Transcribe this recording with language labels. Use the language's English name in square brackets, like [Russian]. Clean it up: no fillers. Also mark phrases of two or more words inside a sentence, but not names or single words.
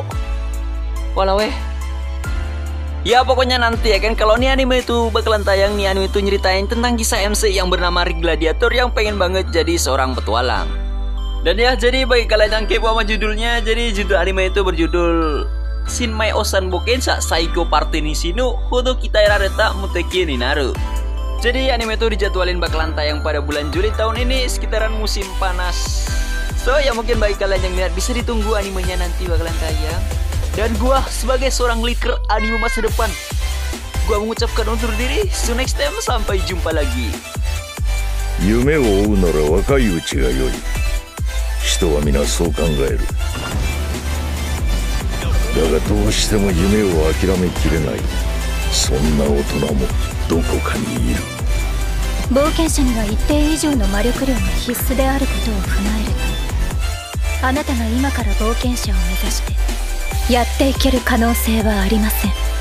[Indonesian] Walau ya pokoknya nanti ya kan, kalau nih anime itu bakalan tayang, nih anime itu nyeritain tentang kisah MC yang bernama Rick Gladiator yang pengen banget jadi seorang petualang. Dan ya jadi bagi kalian yang kepo sama judulnya, jadi judul anime itu berjudul Shinmai Osan Bokensha Saiko Party ni Shinu Hodo Kitaerareta Muteki ni Naru. Jadi anime itu dijadwalin bakalan tayang pada bulan Juli tahun ini, sekitaran musim panas. So ya mungkin bagi kalian yang minat bisa ditunggu animenya nanti bakalan tayang. Dan gua sebagai seorang leaker anime masa depan, gua mengucapkan undur diri. [English] See you next time, [Indonesian] sampai jumpa lagi. [Japanese] 夢を追うなら若いうちが良い。人は皆そう考える。だがどうしても夢を諦めきれない。そんな大人もどこかにいる。冒険者には一定以上の魔力量が必須であることを踏まえると、あなたが今から冒険者を目指してやっていける可能性はありません。